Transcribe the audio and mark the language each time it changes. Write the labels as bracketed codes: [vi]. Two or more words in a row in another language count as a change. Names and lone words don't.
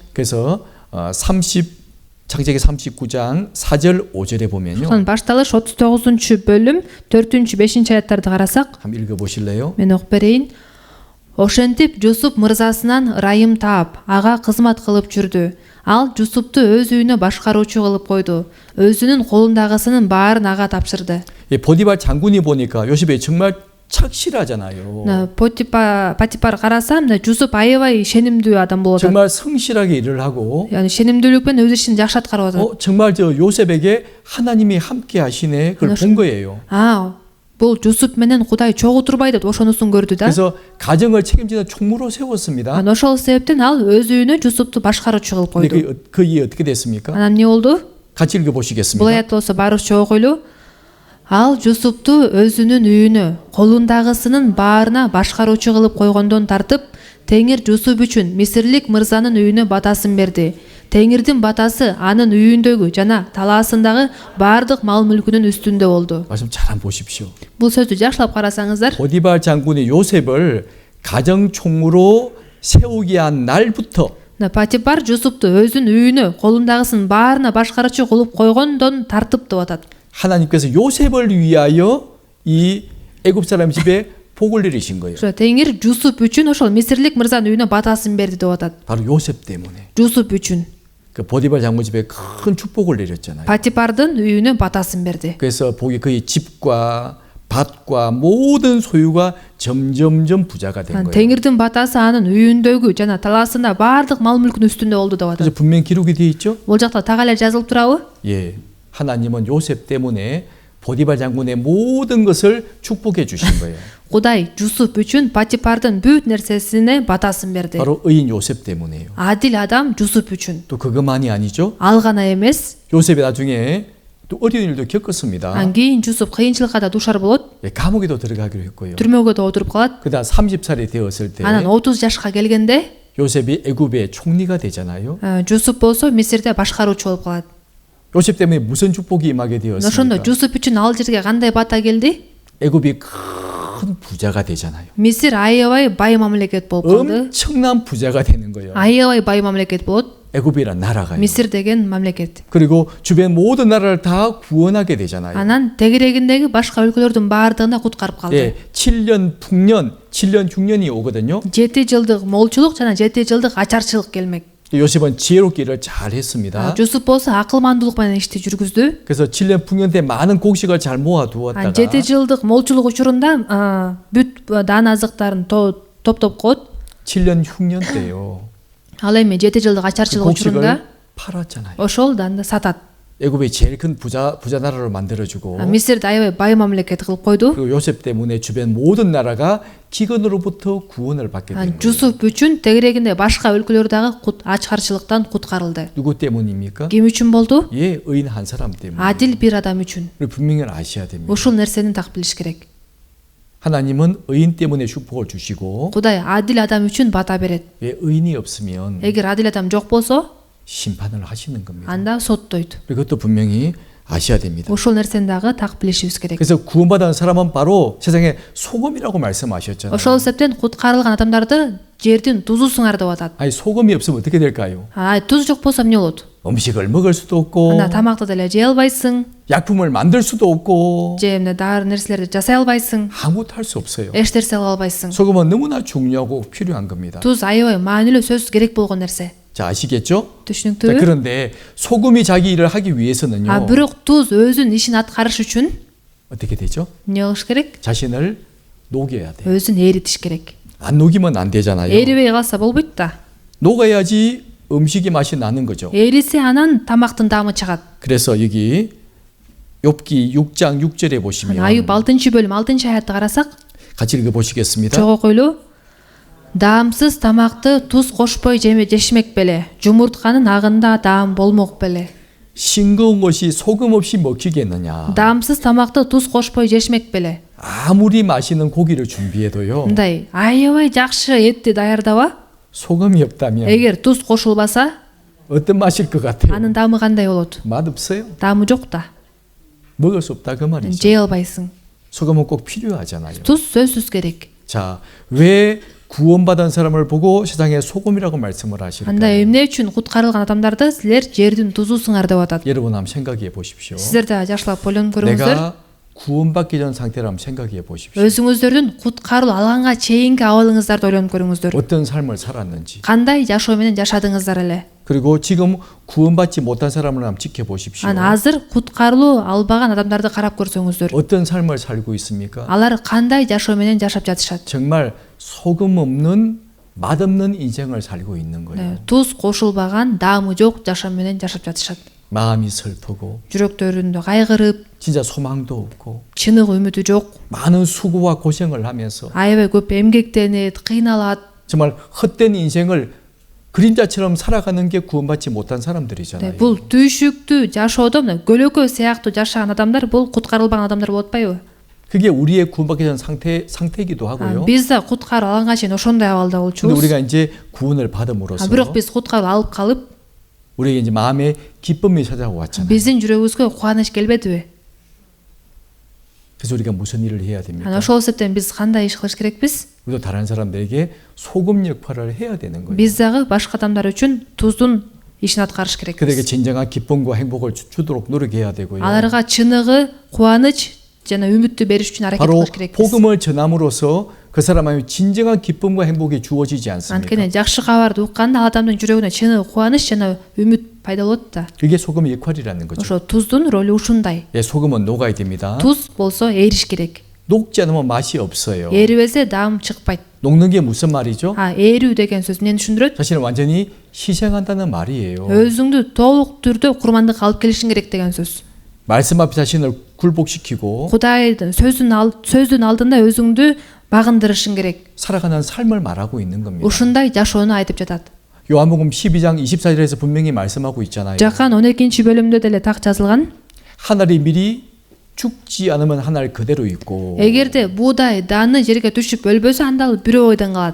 [ko] 그래서 창세기 39장 4절 5절에 보면요. [ky] Ошон башталыш 39-бөлүм 4-5 аяттарды карасак, [ko] 한번 읽어 보실래요? [ky] мен окуп берейин. Ошентип Жусуп мырзасынан ырайым таап, ага кызмат кылып жүрдү. Ал Жусупту өз үйүнө башкаруучу кылып койду. Өзүнүн колундагысынын баарын ага тапшырды. [ko] 이 보디발 장군이 보니까 요셉이 정말 착실하잖아요. [ky] Патипар карасам, Жусуп аябай ишенимдүү адам болот. [ko] 정말 성실하게 일을 하고 [ky] Yani ишенимдүүлүк менен өз ишин жакшы аткарып атат. [ko] 정말 저 요셉에게 하나님이 함께 하시네 그걸 본 거예요. [ky] Бул Жусуп менен Кудай чогуу турбай деп ошонусун көрдү да. [ko] 그래서 가정을 책임지는 총무로 세웠습니다. [ky] Ошол себептен ал өз үйүнө Жусупту башкаруучу кылып койду. [ko] 근데 그 일이 어떻게 됐습니까? [ky] Анан эмне болду? [ko] 같이 읽어 [ky] Бул [ko] 보시겠습니다. [ky] аят болсо барыбызча окуйлу. Ал Жусупту өзүнүн үйүнө, колундагысынын баарына башкаруучу кылып койгондон тартып, Теңир Жусуп үчүн Мисирлик мырзанын үйүнө батасын берди. Теңирдин батасы анын үйүндөгү жана талаасындагы баардык мал мүлкүнүн үстүндө болду. [ko] 말씀 잘 한번 보십시오. [ky] Бул сөздү жакшылап карасаңыздар, [ko] 보디발 장군이 요셉을 가정총무로 세우게 한 날부터 [ky] Патипар Жусупту өзүнүн үйүнө, колундагысынын баарына башкаруучу кылып койгондон тартып деп атат. [ko] 하나님께서 요셉을 위하여 이 애굽 사람 집에 복을 내리신 거예요. [ky] Теңир Жусуп үчүн ошол Мисирлик мырзанын үйүнө батасын берди деп атат. [ko] 바로 요셉 때문에. [ky] Жусуп үчүн [ko] 그 보디발 장군 집에 큰 축복을 내렸잖아요. [ky] Патипардын үйүнө батасын берди. [ko] 그래서 복이 그의 집과 밭과 모든 소유가 점점점 부자가 된 거예요. [ky] Теңирдин батасы анын үйүндөгү жана талаасында баардык мал мүлкүнүн үстүндө болду деп атат. [ko] 그래서 분명 기록이 되어 있죠. [ky] Бул жакта так эле жазылып турабы? [ko] 예, 하나님은 요셉 때문에 보디발 장군의 모든 것을 축복해 주신 거예요. [ky] Кудай Жусуп үчүн Патипардын бүт нерсесине батасын берди. [ko] 바로 의인 요셉 때문에요. [ky] Адил адам Жусуп үчүн. [ko] 또 그것만이 아니죠. [ky] Ал гана эмес, [ko] 요셉이 나중에 또 어려운 일도 겪었습니다. [ky] кийин Жусуп кыйынчылыкка да душар болот, [ko] 예, 감옥에도 들어가기로 했고요. [ky] түрмөгө да отуруп калат. [ko] 그다음 30살이 되었을 때 [ky] Анан 30 жашка келгенде [ko] 요셉이 애굽의 총리가 되잖아요. [ky] Жусуп болсо Мисирде башкаруучу болуп калат. [ko] 요셉 때문에 무슨 축복이 임하게 [ky] Ошондо [ko] 되었습니까? [ky] Жусуп үчүн ал жерге кандай бата келди? [ko] 애굽이 큰 부자가 되잖아요. [ky] Мисир аябай бай мамлекет болуп калды. [ko] 엄청난 부자가 되는 거예요. [ky] Аябай бай мамлекет болот. [ko] 애굽이란 나라가요. [ky] Мисир деген мамлекет. [ko] 그리고 주변 모든 나라를 다 구원하게 되잖아요. [ky] Анан тегерегиндеги башка өлкөлөрдүн баардыгына куткарып калды. [ko] 예, 7년 풍년, 7년 흉년이 오거든요. [ky] 7 жылдык молчулук жана 7 жылдык ачарчылык келмек. [ko] 요셉은 지혜롭게 일을 잘 했습니다. [ky] Жусуп болсо акылмандуулук менен ишти жүргүздү. [ko] 그래서 7년 풍년 때 많은 곡식을 잘 모아두었다가 [ky] 7 жылдык молчулук учурунда бүт даан азыктарын топтоп коет. [ko] 7년 흉년 때요. [ky] Ал эми 7 жылдык ачарчылык учурунда [ko] 곡식을 팔았잖아요. [ky] ошол даанды сатат. [ko] 애굽이 제일 큰 부자 나라로 만들어주고 [ky] Мисирди аябай бай мамлекет кылып койду. [ko] 그리고 요셉 때문에 주변 모든 나라가 기근으로부터 구원을 받게 된 거예요. [ky] Жусуп үчүн тегерегинде башка өлкөлөр дагы ачкарчылыктан куткарылды. [ko] 누구 때문입니까? [ky] Ким үчүн болду? [ko] 예, 의인 한 사람 때문에. [ky] Адил бир адам үчүн. [ko] 우리 분명히 아셔야 됩니다. [ky] Ушул нерсени так билиш керек. [ko] 하나님은 의인 때문에 축복을 주시고 [ky] Кудай адил адам үчүн бата берет. [ko] 예, 의인이 없으면 [ky] Эгер адил адам жок болсо, [ko] 심판을 하시는 겁니다. [ky] анда соттойт. [ko] 이것도 분명히 아셔야 됩니다. [ky] Ушул нерсени дагы так билишибиз керек. [ko] 그래서 구원받은 사람은 바로 세상의 소금이라고 말씀하셨잖아요. [ky] Ошол себептен куткарылган адамдарды жердин тузусуңар деп атат. [ko] 아니 소금이 없으면 어떻게 될까요? [ky] Туз жок болсо эмне болот? [ko] 음식을 먹을 수도 없고 [ky] Анда тамакты деле жей албайсың, [ko] 약품을 만들 수도 없고 [ky] же эмне дары нерселерди жасай албайсың, [ko] 아무것도 할 수 없어요. [ky] эч нерсе кыла албайсың. [ko] 소금은 너무나 중요하고 필요한 겁니다. [ky] Туз аябай маанилүү сөзсүз керек болгон нерсе. [ko] 자, 아시겠죠? 자, [ky] Түшүнүктүүбү? [ko] 그런데 소금이 자기 일을 하기 위해서는요. [ky] Бирок туз өзүнүн ишин аткарыш үчүн [ko] 어떻게 되죠? [ky] эмне кылыш керек? [ko] 자신을 녹여야 돼요. [ky] Өзүн эритиш керек. [ko] 안 녹이면 안 되잖아요. [ky] Эрибей калса болбойт да. [ko] 녹아야지 음식의 맛이 나는 거죠. [ky] Эрисе анан тамактын даамы чыгат. [ko] 그래서 여기 욥기 6장 6절에 보시면 [ky] Аюб 6-бөлүм 6-аятты карасак, [ko] 같이 읽어보시겠습니다. [ky] чогуу койлуу. Даамсыз тамакты туз кошпой жешмек беле. Жумуртканын агында даам болмок беле. [ko] 싱거운 것이 소금 없이 먹히겠느냐. [ky] Даамсыз тамакты туз кошпой жешмек беле. [ko] 아무리 맛있는 고기를 준비해도요. [ky] Мындай аябай жакшы этти даярдаба, [ko] 소금이 없다면 [ky] эгер туз кошулбаса, [ko] 어떤 맛일 것 같아요? [ky] анын даамы кандай болот? [ko] 맛없어요. [ky] Даамы жок да. [ko] 먹을 수 없다 그 말이죠. [ky] жей албайсың. [ko] 소금은 꼭 필요하잖아요. [ky] Туз сөзсүз керек. [ko] 자, 왜 구원받은 사람을 보고 세상의 소금이라고 말씀을 [ky] Анда [ko] 하실까요? [ky] эмне үчүн куткарылган адамдарды силер жердин тузусуңар деп атат. [ko] 여러분 한번 생각해 보십시오. [ky] Сиздер да жакшылап ойлонуп көрүңүздөр. [ko] 내가 구원받기 전 상태를 한번 생각해 보십시오. [ky] Өзүңүздөрдүн куткаруу алганга чейинки абалыңыздарды ойлонуп көрүңүздөр. [ko] 어떤 삶을 살았는지. [ky] Кандай жашоо менен жашадыңыздар эле? [ko] 그리고 지금 구원받지 못한 사람을 한번 지켜보십시오. [ky] Анан азыр куткарылуу албаган адамдарды карап көрсөңүздөр. [ko] 어떤 삶을 살고 있습니까? [ky] Алар кандай жашоо менен жашап жатышат? [ko] 정말 소금 없는 맛없는 인생을 살고 있는 거예요. [ky] Туз кошулбаган, даамы жок жашоо менен жашап жатышат. [ko] 마음이 슬프고 [ky] жүрөктөрүндө кайгырып, [ko] 진짜 소망도 없고 [ky] чынык үмүтү жок, [ko] 많은 수고와 고생을 하면서 [ky] аябай көп эмгектенет, кыйналат. [ko] 정말 헛된 인생을 그림자처럼 살아가는 게 구원받지 못한 사람들이잖아요. [ky] Бул түйшүктүү жашоодо мына көлөкө сыяктуу жашаган адамдар бул куткарылбаган адамдар болуп атпайбы? [ko] 그게 우리의 구원받기 전 상태이기도 하고요. [ky] Биз да куткарып алганга чейин ошондой абалда [ko] 근데 [ky] болчубуз. [ko] 우리가 이제 구원을 받음으로써 [ky] Бирок биз куткарып алып калып, [ko] 우리에게 이제 마음에 기쁨이 찾아왔잖아요. [ky] биздин жүрөгүбүзгө кубаныч келбедиби? [ko] 그래서 우리가 무슨 일을 해야 됩니까? [ky] Ана ошол себептен биз кандай иш кылыш керекпиз? [ko] 우리도 다른 사람들에게 소금 역할을 해야 되는 거예요. [ky] Биз дагы башка адамдар үчүн туздун ишин аткарыш [ko] 그들에게 [ky] керекпиз. [ko] 진정한 기쁨과 행복을 주도록 노력해야 되고요. [ky] Аларга чыныгы кубаныч жана үмүттү бериш үчүн аракет [ko] 바로 [ky] кылыш керекпиз. [ko] 복음을 전함으로써 그 사람의 진정한 기쁨과 행복이 주어지지 않습니까? [ky] Анткени жакшы кабарды укканда ал адамдын жүрөгүнө чыныгы кубаныч жана үмүт пайда болот да. [ko] 그게 소금의 역할이라는 거죠. [ky] Ошо туздун ролу ушундай. [ko] 예, 소금은 녹아야 됩니다. [ky] Туз болсо эриш керек. [ko] 녹지 않으면 맛이 없어요. [ky] Эрибесе даам чыкпайт. [ko] 녹는 게 무슨 말이죠? [ky] Эрүү деген сөз эмнени түшүндүрөт? [ko] 자신을 완전히 희생한다는 말이에요. [ky] Өзүңдү толук түрдө курмандыкка алып келишиң керек деген сөз. [ko] 말씀 앞에 자신을 굴복시키고 [ky] Кудайдын сөздүн алдында өзүңдү багындырышың керек. [ko] 살아가는 삶을 말하고 있는 겁니다. [ky] Ушундай жашоону айтып жатат. [ko] 요한복음 12장 24절에서 분명히 말씀하고 있잖아요. [ky] Жакан 12-бөлүмдө деле так жазылган. [ko] 하늘이 미리 죽지 않으면 하늘 그대로 있고 [ky] Эгерде буудай дааны жерге түшүп өлбөсө анда ал бирөө ойдон калат.